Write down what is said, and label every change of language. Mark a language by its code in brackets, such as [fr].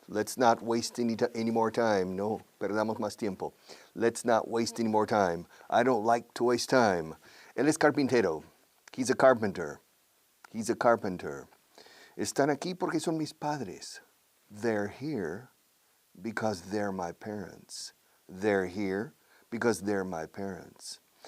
[en] Let's not waste any more time. [es] No, perdamos más tiempo. [en] Let's not waste any more time. I don't like to waste time. [es] Él es carpintero. [en] He's a carpenter. He's a carpenter. [es] Están aquí porque son mis padres. [en] They're here because they're my parents. They're here because they're my parents.